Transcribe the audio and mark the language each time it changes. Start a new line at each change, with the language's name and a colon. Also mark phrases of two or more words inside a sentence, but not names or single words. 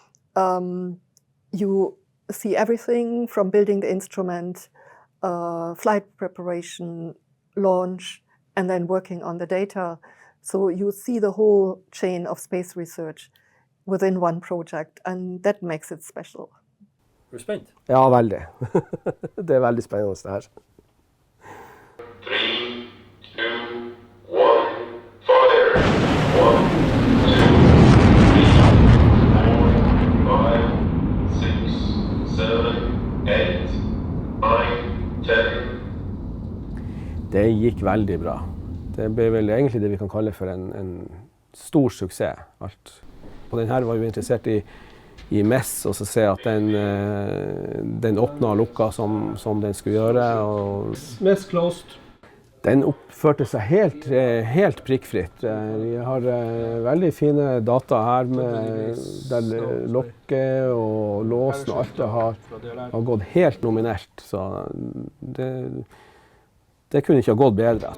English: You see everything from building the instrument, flight preparation, launch, and then working on the data. So you see the whole chain of space research within one project, and that makes it special.
Norwegian: Er du spent? Ja, veldig. Det er veldig spennende det her.
English: 3, 2, 1, fire! 1, 2, 3, 4, 5, 6, 7, 8, 9, 10.
Norwegian: Det gikk veldig bra. Det ble vel egentlig det vi kan kalle for en stor suksess. Alt. Og den her var jo interessert i mess, og så se at den åpna og lukka som den skulle gjøre. Og
English: mess closed.
Norwegian: Den oppførte seg helt prikkfritt. Vi har veldig fine data her der lokket og låsen og alt det har gått helt nominelt. Så det kunne ikke ha gått bedre.